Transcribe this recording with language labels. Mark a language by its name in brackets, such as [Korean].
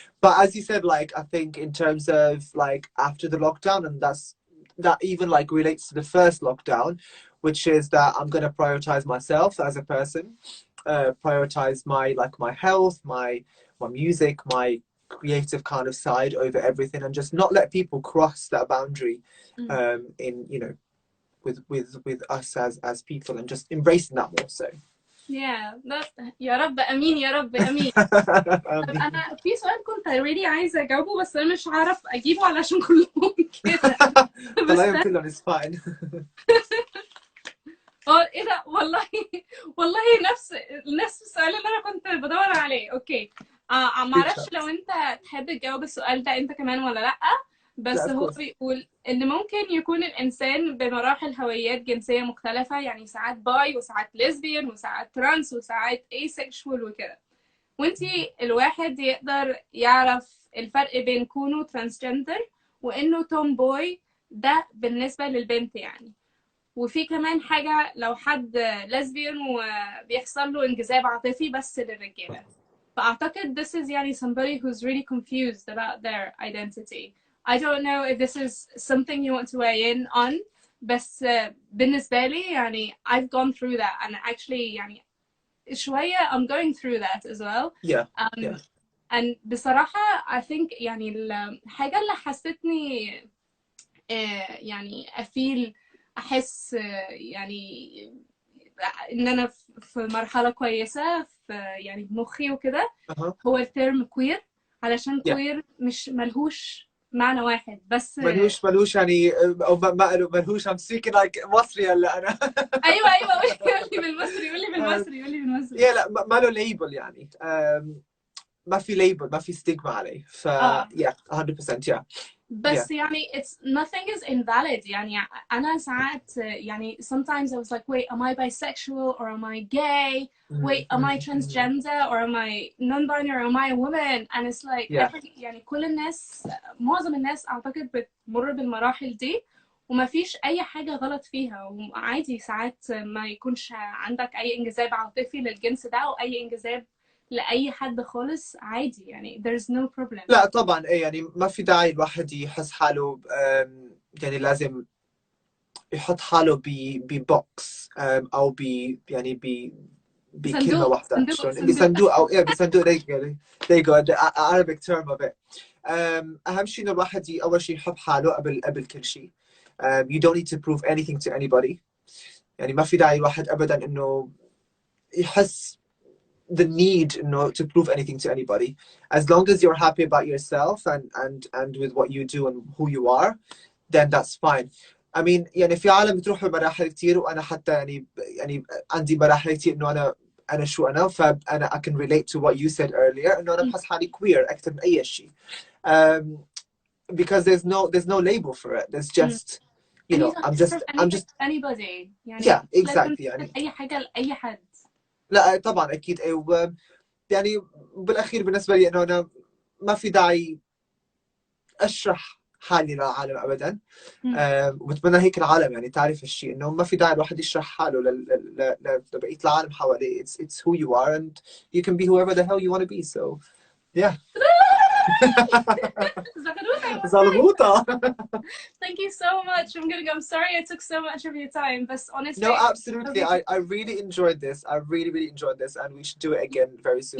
[English] But as you said, like I think in terms of like after the lockdown, and that even like relates to the first lockdown, which is that I'm going to prioritize myself as a person, prioritize my health, my music, my creative kind of side over everything, and just not let people cross that boundary in, you know, with us as people, and just embracing that more so. [Arabic] يا رب امين يا رب امين. انا في سؤال كنت [English] already [Arabic] عايزه اجاوبه بس انا مش عارف اجيبه علشان كلهم كده. طلعهم كلهم [English] is fine. [Arabic] ايه ده، والله نفس السؤال اللي انا كنت بدور عليه. اوكي، معرفش لو انت تحب تجاوب السؤال ده انت كمان ولا لا. بس لا [English] of [Arabic] هو [English] course. [Arabic] بيقول ان ممكن يكون الانسان بمراحل هويات جنسية مختلفة، يعني ساعات باي وساعات ليزبيان وساعات ترانس وساعات asexual وكده. وانتي الواحد يقدر يعرف الفرق بين كونه ترانسجندر وانه توم بوي، ده بالنسبة للبنت يعني. وفي كمان حاجة لو حد ليزبيان وبيحصل له انجذاب عاطفي بس للرجالة، فأعتقد [English] this is [Arabic] يعني [English] somebody who's really confused about their identity. I don't know if this is something you want to weigh in on، [Arabic] بس بالنسبة لي يعني [English] I've gone through that and actually [Arabic] يعني شوية [English] I'm going through that as well. Yeah. Yeah. and [Arabic] بصراحة [English] I think [Arabic] يعني الحاجة اللي حستني يعني أحس يعني إن أنا في مرحلة كويسة في يعني بمخي وكده، هو الترم كوير، علشان كوير مش ملهوش معنى واحد بس. ملهوش يعني، او ملهوش [English] I'm speaking like [Arabic] مصري هلا انا. ايوه قولي بالمصري، قولي بالمصري. لا ما له ليبل يعني، ما في ليبل، ما في ستيغما عليه. [English] ف yeah 100% yeah. [Arabic] بس يعني [English] it's nothing is invalid. [Arabic] يعني أنا ساعات يعني [English] sometimes I was like wait am I bisexual or am I gay, wait am I transgender or am I non-binary or am I a woman, and it's like [Arabic] يعني كل الناس، معظم الناس أعتقد بتمر بالمراحل دي وما فيش أي حاجة غلط فيها، وعادي ساعات ما يكونش عندك أي انجذاب عاطفي للجنس ده أو أي انجذاب لأي حد خالص، عادي يعني [English] there's no problem. [Arabic] لا طبعا ايه يعني ما في داعي الواحد يحس حاله يعني لازم يحط حاله ببوكس او يعني بكلمة واحدة، بصندوق او بصندوق. [English] there you go the Arabic term of it. [Arabic] اهم شيء انه الواحد اول شيء يحب حاله قبل كل شيء. [English] you don't need to prove anything to anybody. [Arabic] يعني ما في داعي الواحد ابدا انه يحس [English] the need to prove anything to anybody. As long as you're happy about yourself and with what you do and who you are, then that's fine. I mean [Arabic] يعني في عالم بتروح بمراحل كتير، وانا حتى يعني عندي مراحل كتير انه انا شو انا، فانا [English] I can relate to what you said earlier [Arabic] انه انا بحس حالي queer اكثر من اي شيء. [English] Because there's no label for it. There's just you know I'm just anybody [Arabic] يعني [English] yeah exactly [Arabic] يعني اي حاجة لأي حد. لا طبعا اكيد يعني بالاخير بالنسبه لي انه انا ما في داعي اشرح حالي للعالم ابدا. وبتمنى هيك العالم يعني تعرف الشيء، انه ما في داعي الواحد يشرح حاله لبقيه العالم حواليه. [English] It's who you are and you can be whoever the hell you want to be. So yeah. [Arabic] زغلوطة. [English] Thank you so much. I'm sorry I took so much of your time, but honestly. No, absolutely. I really enjoyed this. I really enjoyed this, and we should do it again very soon.